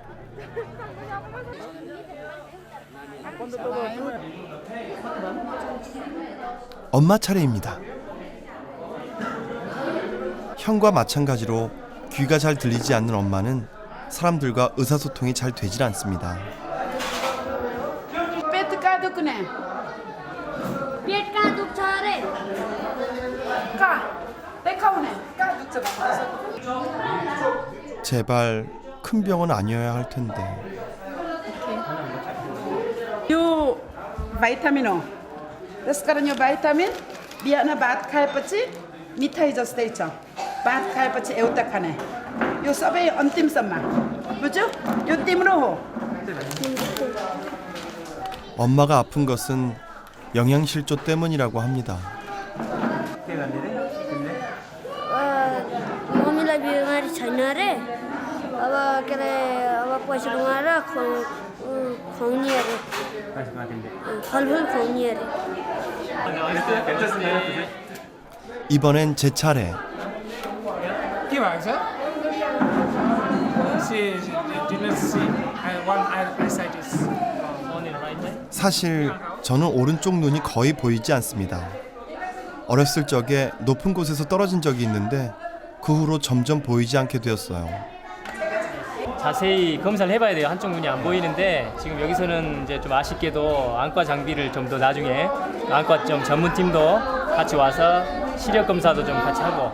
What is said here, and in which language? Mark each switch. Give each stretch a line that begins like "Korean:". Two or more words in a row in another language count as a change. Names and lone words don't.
Korean: 엄마 차례입니다. 형과 마찬가지로 귀가 잘 들리지 않는 엄마는 사람들과 의사소통이 잘 되질 않습니다.
Nepali: पेट कहाँ दुख्ने पेट कहाँ दुख्छ अरे? कहाँ देखाउने कहाँ दुख्छ भन्नुहोस्
Korean: 제발 큰 병원 아니어야 할 텐데.
Nepali: यो भाइटामिन हो त्यसकारण यो भाइटामिन बिहान भात खाएपछि मिठाई जस्तै छ भात खाएपछि एउटा खाने यो सबै अन्तिमसम्म बुझ्यौ यो तिम्रो हो
Korean: 엄마가 아픈 것은 영양실조 때문이라고 합니다.
Nepali: के गर्ने रे तिमीले? मम्मीलाई बिमारी छैन अरे अब के अरे अब पैसा कमाएर खुवाउने अरे पैसा तिमीले फलफुल खुवाउने अरे
Korean: 괜찮습니다. 이번엔 제 차례.
Nepali: के भएको छ?
English: She did not see one eyesight is on the right eye.
Korean: 사실 저는 오른쪽 눈이 거의 보이지 않습니다. 어렸을 적에 높은 곳에서 떨어진 적이 있는데 그 후로 점점 보이지 않게 되었어요. 자세히 검사를 해봐야 돼요. 한쪽 눈이 안 보이는데 지금 여기서는 이제 좀 아쉽게도 안과 장비를 좀 더 나중에 안과 좀 전문팀도 같이 와서 시력 검사도 좀 같이 하고.